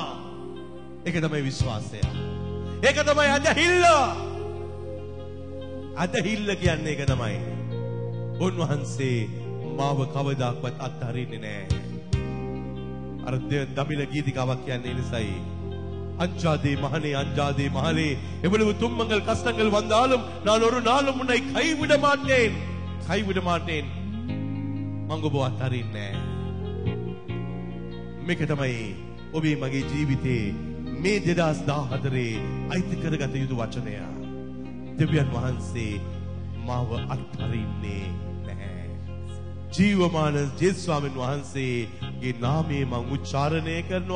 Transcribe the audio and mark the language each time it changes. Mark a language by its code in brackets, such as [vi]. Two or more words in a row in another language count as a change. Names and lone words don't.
[si] ඒක තමයි විශ්වාසය. ඒක තමයි අදහිල්ල. අදහිල්ල කියන්නේ ඒක තමයි. උන්වහන්සේ මාව කවදාක්වත් අත්හරින්නේ නැහැ. අර දමිළ ගීතිකාවක් කියන්නේ නිසයි. [ta] அஞ்சாதே மகனே அஞ்சாதே மகளே, எவ்வளவு துன்பங்கள் கஷ்டங்கள் வந்தாலும் நான் ஒரு நாளும் உன்னை கைவிட மாட்டேன், கைவிட மாட்டேன். [si] මං ඔබ අත්හරින්නේ නැහැ. මේක තමයි ඔබේ මගේ ජීවිතේ මේ 2014 අයිති කරගත යුතු වචනය. දෙවියන් වහන්සේ මාව අත්හරින්නේ නැහැ. ජීවමාන ජේසුස් ස්වාමීන් වහන්සේගේ නාමයේ මං උච්චාරණය කරනවා.